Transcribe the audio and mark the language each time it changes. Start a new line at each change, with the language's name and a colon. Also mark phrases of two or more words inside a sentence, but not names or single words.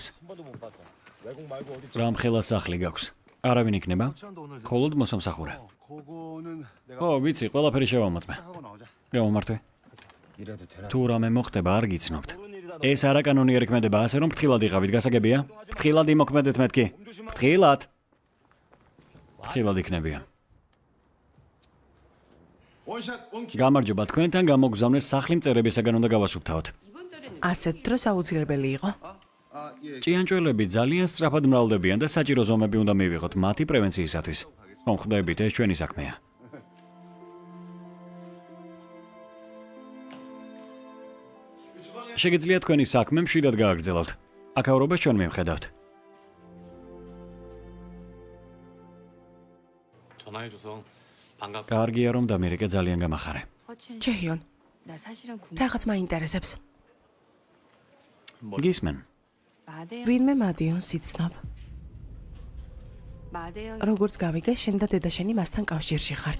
Korean: 번도 못 봤다. 외국 말고 어디
Georgian: რამ ხელა სახლი გაქვს? არავინ იქნება?
Korean: 치안도 오늘.
Georgian: მხოლოდ მოსამსახურე.
Korean: 그거는 내가
Georgian: ო, ვიცი, ყველაფერი შევამოწმე.
Korean: 하고 나오자.
Georgian: გამომართვე.
Korean: 이래도 되나?
Georgian: თუ რამე მოხდება, არ გიცნობთ. ეს არაკანონიერი ქმედება, ასე რომ ფრთხილად იყავით, გასაგებია? ფრთხილად იმოქმედეთ მეთქი. ფრთხილად. ფრთხილად იქნებიან.
English: one shot one kick.
Georgian: გამარჯობა, თქვენთან გამოგზავნეს სახლი მწერებისაგან უნდა გავასუფთავოთ. ასეთ დროს აუცილებელი იყო.
Korean: 아, 예.
Georgian: ჭიანჭველები ძალიან სწრაფად მრავლდებიან და საჭირო ზომები უნდა მივიღოთ მათი პრევენციისათვის. მომხდებით, ეს ჩვენი საქმეა. შეგიძლიათ თქვენი საქმე მშვიდად გააგრძელოთ. აქაურობას ჩვენ მივხედავთ.
Korean: 전화해줘서 반갑다.
Georgian: კარგია რომ დამირეკე ძალიან გამახარე.
Korean: 허치현 씨,
Georgian: ჯეიონ,
Korean: 나 사실은 궁금.
Georgian: რაღაც მაინტერესებს. გისმენ, 마대영 ვინმე მადიონს იცნობ. 마대영 როგორც გავიგე, შენ და დედაშენი მასთან კავშირში ხართ.